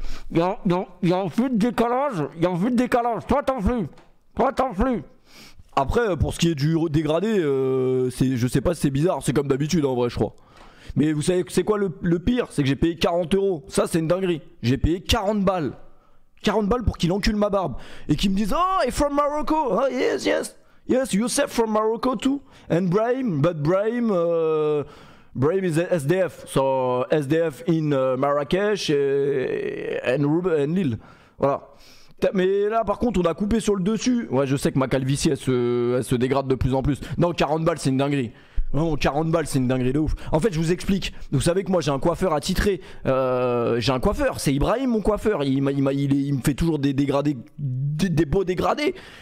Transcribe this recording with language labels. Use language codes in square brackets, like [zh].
[fr] Il y a un peu de décalage. Toi t'en flux. Après pour ce qui est du dégradé, je sais pas si c'est bizarre. C'est comme d'habitude en vrai je crois. Mais vous savez c'est quoi le pire? C'est que j'ai payé 40 €. Ça c'est une dinguerie. J'ai payé 40 balles. 40 balles pour qu'il encule ma barbe. Et qu'il me dise oh et [en] from Morocco. Oh yes. Yes Youssef from Morocco too. And Brahim. But Brahim Brahim is SDF. So SDF in Marrakech and Lille. [fr] Voilà. Mais là par contre on a coupé sur le dessus. Ouais je sais que ma calvitie elle se dégrade de plus en plus. Non 40 balles c'est une dinguerie. Non 40 balles c'est une dinguerie de ouf. En fait je vous explique. Vous savez que moi j'ai un coiffeur attitré. J'ai un coiffeur. C'est Ibrahim mon coiffeur. Il me fait toujours des dégradés. Des beaux dégradés.